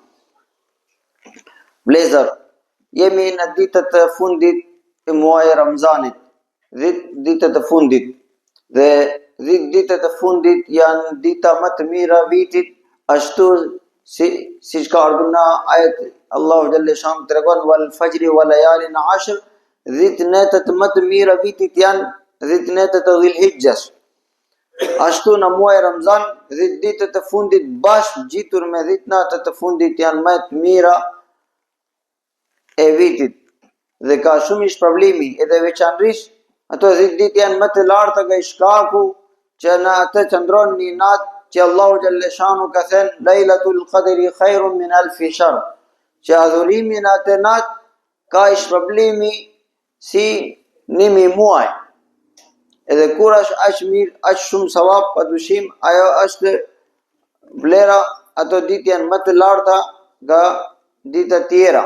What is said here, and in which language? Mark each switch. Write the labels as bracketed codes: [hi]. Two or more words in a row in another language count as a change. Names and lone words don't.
[sq] Vlezër, jemi në ditët e fundit e muajit Ramazanit, ditët e fundit. Dhe ditët e fundit janë dita më të mira vitit, ashtu siç ka ardhur në ajet Allahu [ar] جل شأنه [sq] tregon [ar] والفجر وليال عشر, [sq] ditët më të mira vitit janë ditët e Dhulhijhes. Ashtu në muaj Ramazan, ditët e fundit bashkë gjitur me ditët e fundit janë më të mira e vitit dhe ka shumë shpërblimi edhe veçanërisht ato ditë janë më të larta nga shkaku që në atë qëndron një natë që Allahu [ar] جل شأنه [sq] ka thënë [ar] ليلة القدر خير من ألف شهر, [sq] që adhurimi në atë natë ka shpërblimi si 1000 muaj. Edhe kur është aq mirë, aq shumë savap, padyshim ajo është vlera, ato ditë janë më të larta nga ditët tjera.